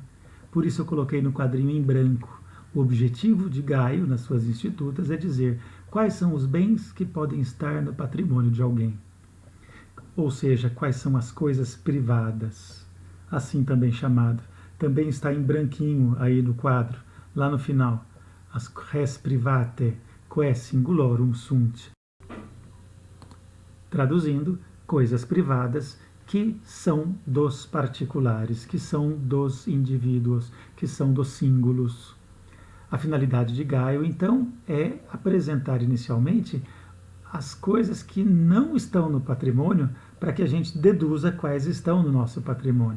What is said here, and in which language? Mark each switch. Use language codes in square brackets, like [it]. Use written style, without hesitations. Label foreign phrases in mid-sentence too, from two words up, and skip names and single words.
[pt] Por isso eu coloquei no quadrinho em branco. O objetivo de Gaio nas suas institutas é dizer quais são os bens que podem estar no patrimônio de alguém. Ou seja, quais são as coisas privadas, assim também chamado. Também está em branquinho aí no quadro, lá no final. [la] As res private, quae singulorum sunt. [pt] Traduzindo, coisas privadas que são dos particulares, que são dos indivíduos, que são dos símbolos. A finalidade de Gaio, então, é apresentar inicialmente as coisas que não estão no patrimônio para que a gente deduza quais estão no nosso patrimônio.